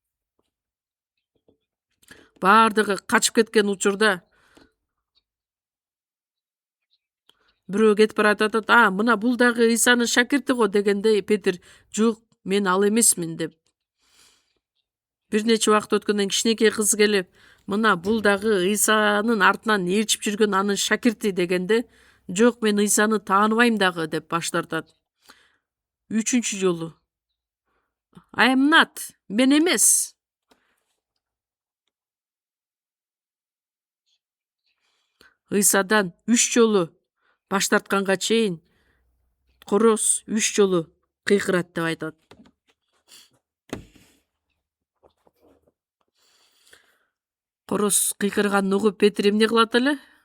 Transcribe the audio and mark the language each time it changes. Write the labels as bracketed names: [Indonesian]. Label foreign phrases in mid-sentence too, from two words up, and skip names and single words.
[Kyrgyz] Баардыгы качып кеткен учурда бирөө кетип баратат, мына бул дагы Ыйсанын шакирти го дегенде Петр жок, мен ал эмесмин деп. Бир нече убакыт өткөндөн кичинекей кыз келип, мына бул дагы Ыйсанын артынан ээрчип жүргөн анын шакирти дегенде, жок, мен Ыйсаны тааныбайм дагы деп баш тартат. Үчүнчү жолу [English] I am not, [Kyrgyz] мен эмес. Ыйсадан 3 жолу баш тартканга чейин короз 3 жолу кыйкырат деп айтат. Короз кыйкырганын угуп Петр эмне кылат эле?